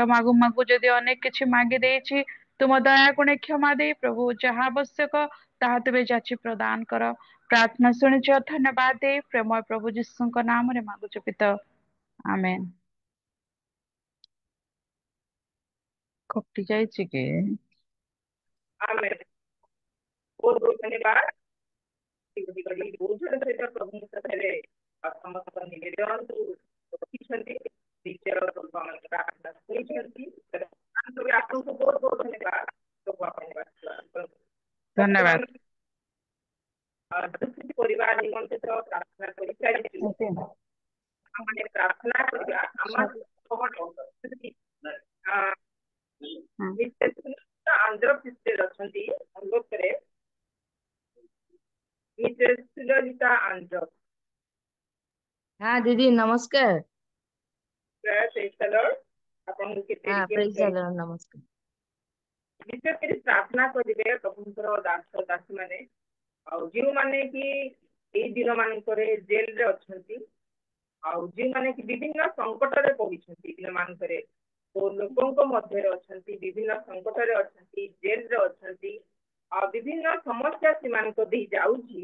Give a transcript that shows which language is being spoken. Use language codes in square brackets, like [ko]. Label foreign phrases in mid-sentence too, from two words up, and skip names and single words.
[or] ମାଗୁ ମାଗୁ ଯଦି ଅନେକ କିଛି ମାଗି ଦେଇଛି, ତୁମ ଦୟାଗୁଣେ କ୍ଷମା ଦେଇ ପ୍ରଭୁ ଯାହା ଆବଶ୍ୟକ ତାହା ତୁମେ ଯାଚି ପ୍ରଦାନ କର। ପ୍ରାର୍ଥନା ଶୁଣିଛ, ଧନ୍ୟବାଦ ଦେଇ ପ୍ରେମୟ ପ୍ରଭୁ ଯୀଶୁଙ୍କ ନାମରେ ମାଗୁଛୁ ପିତା, ଆମେନ୍। କଟି ଯାଇଛି କି? [hi] आमेन। बहुत बहुत धन्यवाद। [or] ବହୁତ ସହିତ ପ୍ରଭୁଙ୍କ ପାଖରେ ସମସ୍ତ ନିବେଦନ ରଖିଛନ୍ତି, ନିଜର ପ୍ରାର୍ଥନା ଶୁଣିଛନ୍ତି। ଆପଣଙ୍କୁ ବହୁତ ବହୁତ ଧନ୍ୟବାଦ। ଧନ୍ୟବାଦ। ପରିବାର ନିମନ୍ତେ ତ ପ୍ରାର୍ଥନା କରିସାରିଛୁ। ଆମେ ପ୍ରାର୍ଥନା କରିବା ଆନ୍ଧ୍ରପ୍ରଦେଶରେ ଅଛନ୍ତି, ଅନୁରୋଧରେ ମିସେସ୍ ସୁଲଲିତା ଆନ୍ଧ୍ର। [hi] हाँ दीदी नमस्कार। [or] ଆପଣଙ୍କୁ କେତେ [en] हाँ praise the Lord, [hi] नमस्कार। [or] ବିଶେଷ କରି ପ୍ରାର୍ଥନା କରିବେ ପ୍ରଭୁଙ୍କର ଦାସ ଦାସୀ ମାନେ, ଆଉ ଯେଉଁମାନେ କି ଏଇ ଦିନ ମାନଙ୍କରେ ଜେଲରେ ଅଛନ୍ତି, ଆଉ ଯେଉଁମାନେ କି ବିଭିନ୍ନ ସଂକଟରେ ପଡିଛନ୍ତି ଦିନମାନଙ୍କରେ, ଲୋକଙ୍କ ମଧ୍ୟରେ ଅଛନ୍ତି, ବିଭିନ୍ନ ସଂକଟରେ ଅଛନ୍ତି, ଜେଲରେ ଅଛନ୍ତି, ଆଉ ବିଭିନ୍ନ ସମସ୍ୟା ସେମାନଙ୍କ ଦେଇ ଯାଉଛି।